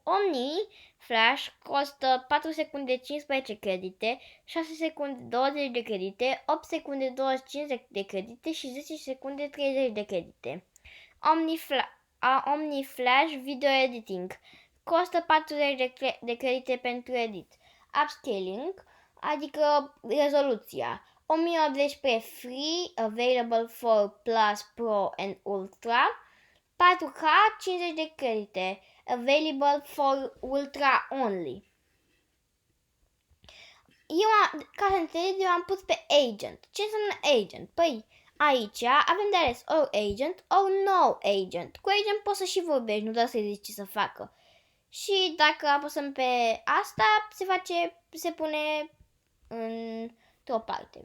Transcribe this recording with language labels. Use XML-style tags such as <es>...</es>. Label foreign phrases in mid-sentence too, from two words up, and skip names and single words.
<ro>Omni Flash costă 4 secunde 15 credite, 6 secunde 20 de credite, 8 secunde 25 de credite și 10 secunde 30 de credite. Omni Flash Video Editing costă 40 de credite pentru edit. Upscaling, adică rezoluția,</ro> <en>1080p free, available for Plus, Pro and Ultra.</en> <ro>4K, 50 de credite,</ro> <en>available for Ultra only.</en> <ro>Ca să înțelegeți, eu am pus pe Agent. Ce înseamnă Agent? Păi, aici avem de ales</ro> <en>or Agent, or No Agent.</en> <ro>Cu Agent poți să și vorbești, nu doar să-i zici ce să facă. Și dacă apăsăm pe asta, se pune într-o parte.</ro>